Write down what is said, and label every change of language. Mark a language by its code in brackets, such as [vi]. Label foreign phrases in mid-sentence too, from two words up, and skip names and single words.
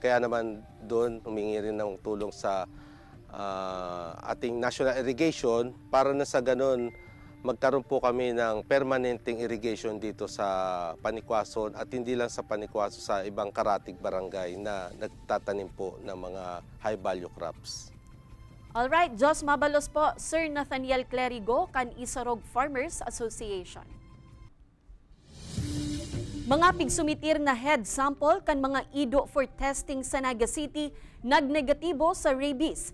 [tl] Kaya naman doon humingi rin ng tulong sa ating National Irrigation para na sa ganun magkaroon po kami ng permanenteng irrigation dito sa Panikwason at hindi lang sa Panikwason, sa ibang karatig barangay na nagtatanim po ng mga [en] high value crops. [bik] Alright, Jos Mabalos po, Sir Nathaniel Clerigo, kan Isarog Farmers Association. Mga pigsumitir na [en] head sample [bik] kan mga ido [en] for testing [bik] sa Naga City nagnegatibo sa rabies.